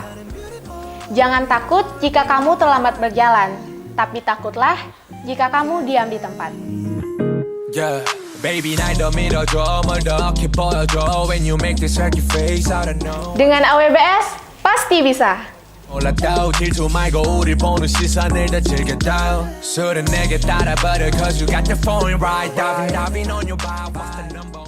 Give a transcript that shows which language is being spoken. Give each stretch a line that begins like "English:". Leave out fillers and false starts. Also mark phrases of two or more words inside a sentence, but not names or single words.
Indonesian: Jangan takut jika kamu terlambat berjalan, tapi takutlah jika kamu diam di tempat.
English: Yeah, baby,
Indonesian: Dengan AWBS, pasti bisa.
Korean: 올랐다오 질투 말고 우릴 보는 시선을 더 즐겼다 술은 내게 따라버려
English: cause you got the phone right I've been on your vibe